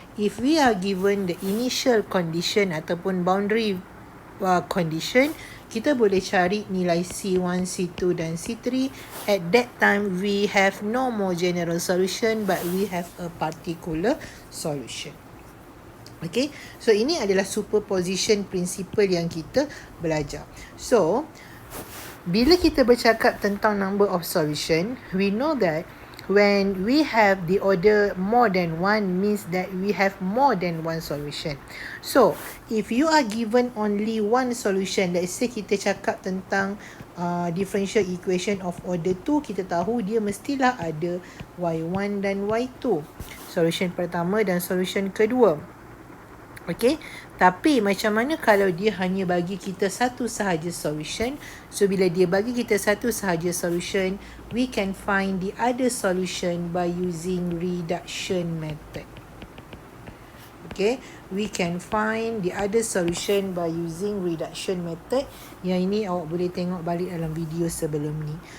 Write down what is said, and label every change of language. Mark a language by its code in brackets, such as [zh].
[en] If we are given the initial condition [ms] ataupun [en] boundary condition, [ms] kita boleh cari nilai C1, C2 dan C3. [en] At that time, we have no more general solution, but we have a particular solution. Okay, so [ms] ini adalah superposition principle yang kita belajar. [en] So, [ms] bila kita bercakap tentang [en] number of solution, we know that when we have the order more than one means that we have more than one solution. So, if you are given only one solution, let's say [ms] kita cakap tentang [en] differential equation of order 2, [ms] kita tahu dia mestilah ada y1 dan y2. Solution pertama dan solution kedua. Okay, tapi macam mana kalau dia hanya bagi kita satu sahaja solution? [en] So, [ms] bila dia bagi kita satu sahaja [en] solution, we can find the other solution by using reduction method. Okay, we can find the other solution by using reduction method. [ms] Yang ini awak boleh tengok balik dalam video sebelum ni.